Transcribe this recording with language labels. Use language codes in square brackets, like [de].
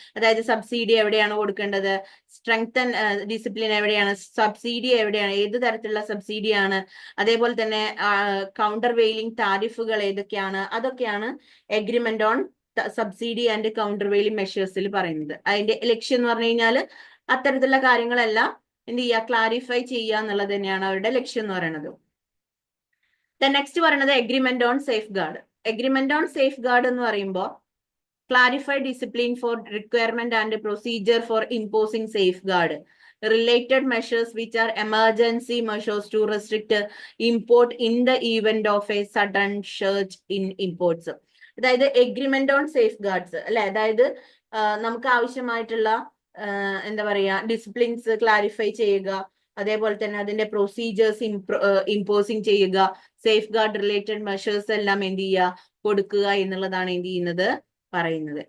[ml] അതായത് സബ്സിഡി എവിടെയാണ് കൊടുക്കേണ്ടത്, സ്ട്രെങ്തൻ ഡിസിപ്ലിൻ എവിടെയാണ്, സബ്സിഡി എവിടെയാണ്, ഏത് തരത്തിലുള്ള സബ്സിഡിയാണ്, അതേപോലെ തന്നെ കൗണ്ടർ വെയിലിംഗ് താരിഫുകൾ ഏതൊക്കെയാണ്, അതൊക്കെയാണ് agreement on subsidy and counter vailing മെഷേഴ്സിൽ പറയുന്നത്. അതിന്റെ ലക്ഷ്യം എന്ന് പറഞ്ഞു കഴിഞ്ഞാൽ അത്തരത്തിലുള്ള കാര്യങ്ങളെല്ലാം എന്ത് ചെയ്യുക, ക്ലാരിഫൈ ചെയ്യുക എന്നുള്ളത് തന്നെയാണ് അവരുടെ ലക്ഷ്യം എന്ന് പറയുന്നത്. നെക്സ്റ്റ് പറയുന്നത് agreement on safe guard. [en] agreement on safeguard [ml] എന്ന് പറയുമ്പോൾ [en] Clarify discipline for requirement and procedure for imposing safeguard, related measures which are emergency measures to restrict import in the event of a sudden surge in imports. [ml] അതായത് agreement on safe guards അല്ലെ, അതായത് നമുക്ക് ആവശ്യമായിട്ടുള്ള എന്താ പറയാ disciplines clarify ചെയ്യുക, അതേപോലെ തന്നെ അതിന്റെ പ്രൊസീജിയേഴ്സ് ഇമ്പോസിങ് ചെയ്യുക, സേഫ് ഗാർഡ് റിലേറ്റഡ് മെഷേഴ്സ് എല്ലാം എന്ത് ചെയ്യുക, കൊടുക്കുക എന്നുള്ളതാണ് എന്ത് ചെയ്യുന്നത് പറയുന്നത്.